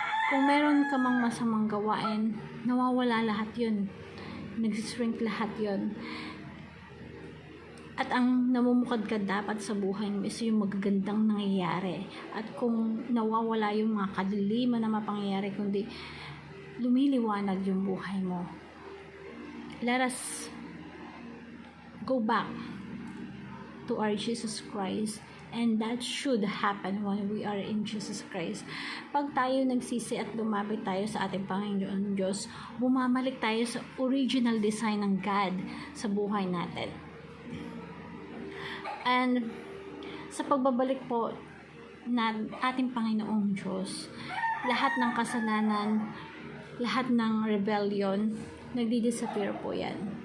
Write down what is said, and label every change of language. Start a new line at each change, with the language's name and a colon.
Filipino: Kung meron ka mang masamang gawain, nawawala lahat yun. Nagsishrink lahat yun. At ang namumukad ka dapat sa buhay mo is yung magagandang nangyayari. At kung nawawala yung mga kadiliman na mapangyayari, kundi lumiliwanag yung buhay mo.
English: Let us go back to our Jesus Christ. And that should happen when we are in Jesus Christ.
Filipino: Pag tayo nagsisi at lumapit tayo sa ating Panginoon Diyos, bumabalik tayo sa original design ng God sa buhay natin. And sa pagbabalik po na ating Panginoong Diyos, lahat ng kasalanan, lahat ng rebellion, nagdi-disappear po yan.